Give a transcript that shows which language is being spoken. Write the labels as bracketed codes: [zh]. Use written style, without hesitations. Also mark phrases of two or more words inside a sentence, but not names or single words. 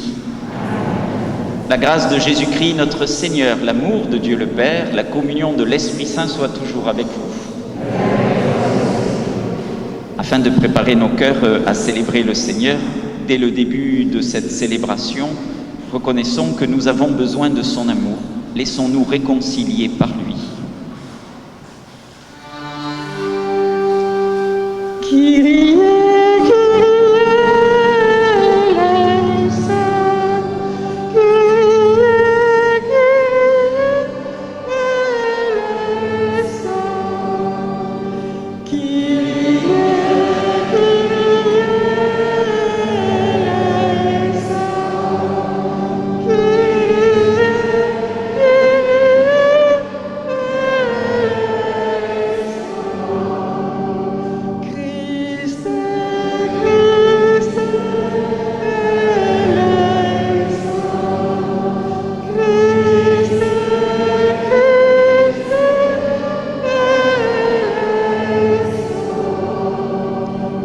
[fr] La grâce de Jésus-Christ, notre Seigneur, l'amour de Dieu le Père, la communion de l'Esprit Saint soit toujours avec vous. Afin de préparer nos cœurs à célébrer le Seigneur, dès le début de cette célébration, reconnaissons que nous avons besoin de son amour. Laissons-nous réconcilier par lui. [el] Κύριε, Κύριε, ἐλέησον. Κύριε, Κύριε, ἐλέησον. Κύριε, Κύριε, ἐλέησον. Christ, Christ, eleison. Christ, Christ, eleison.